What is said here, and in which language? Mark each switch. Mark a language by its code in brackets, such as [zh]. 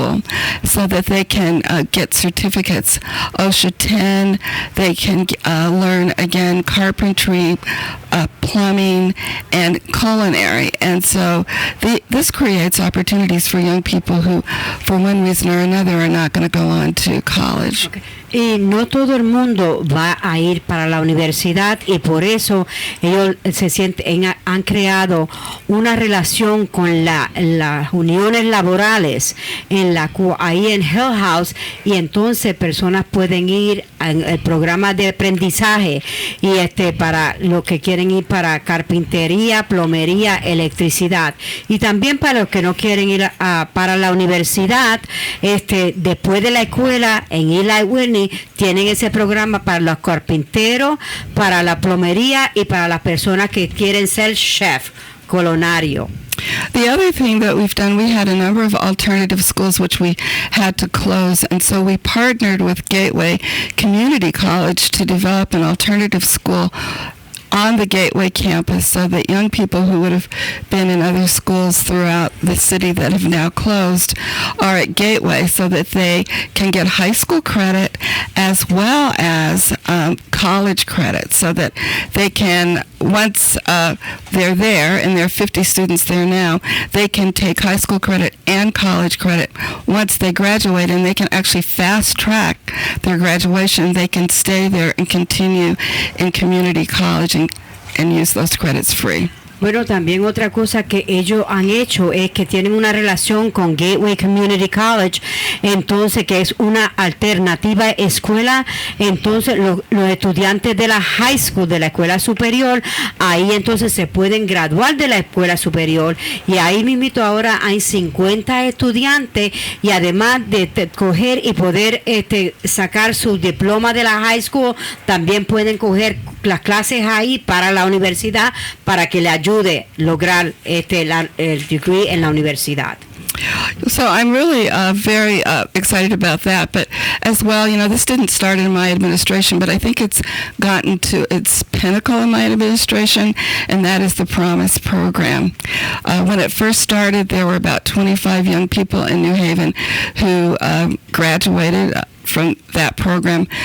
[en] school so that they can get certificates. OSHA 10, they can learn, again, carpentry, plumbing, and culinary. And so this creates opportunities for young people who, for one reason or another, are not going to go on to college. Okay. [es] Y no todo el mundo va a ir para la universidad, y por eso ellos han creado una relación con las uniones laborales ahí en Hill House, y entonces personas pueden ir al programa de aprendizaje y para lo que quieren ir para carpintería, plomería, electricidad, y también para los que no quieren ir para la universidad, después de la escuela en Eli Whitney tienen ese programa para los carpinteros, para la plomería y para las personas que quieren ser chef, colonario. [en] The other thing that we've done, we had a number of alternative schools which we had to close, and so we partnered with Gateway Community College to develop an alternative school on the Gateway campus so that young people who would have been in other schools throughout the city that have now closed are at Gateway so that they can get high school credit as well as college credit, so that they can, once they're there, and there are 50 students there now, they can take high school credit and college credit once they graduate, and they can actually fast track their graduation. They can stay there and continue in community college and use those credits free. [es] Bueno, también otra cosa que ellos han hecho es que tienen una relación con Gateway Community College, entonces que es una alternativa escuela. Entonces los estudiantes de la high school, de la escuela superior, ahí entonces se pueden graduar de la escuela superior, y ahí mismito ahora hay 50 estudiantes, y además de coger y poder sacar su diploma de la high school, también pueden coger las clases ahí para la universidad para que le ayude lograr el degree en la universidad. [en] So I'm really very excited about that. But as well, this didn't start in my administration, but I think it's gotten to its pinnacle in my administration, and that is the Promise program. When it first started, there were about 25 young people in New Haven who graduated from that program.